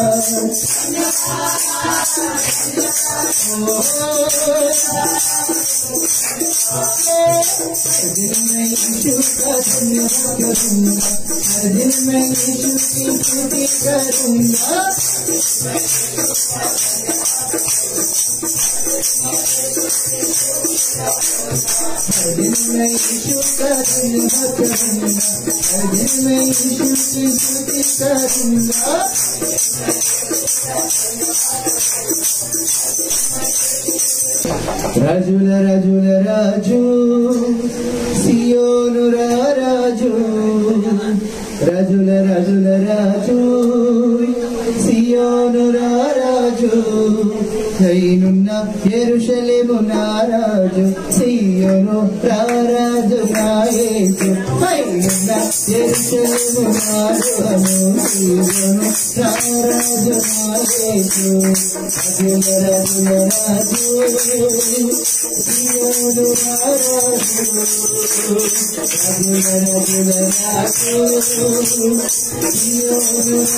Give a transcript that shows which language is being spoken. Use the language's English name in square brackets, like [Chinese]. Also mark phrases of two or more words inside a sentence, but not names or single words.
[Hindi] हर दिन मैं यीशु का धन्यवाद करूंगा, हर दिन मैं यीशु की स्तुति करूंगा। हर दिन मैं यीशु का धन्यवाद करूंगा, हर दिन मैं यीशु की स्तुति करूंगा। [Telugu] రాజుల రాజుల రాజు సీయోను రాజు, రాజుల రాజుల రాజు సీయోను రాజు, యెరూషలేము రాజు సీయోను ప్రియును రారాజునాయేసు పైన యెరూషలేము నాడును ప్రియును రారాజునాయేసు రాజుల రాజుల రాజు ప్రియును రారాజు రాజుల రాజుల రాజు ప్రియును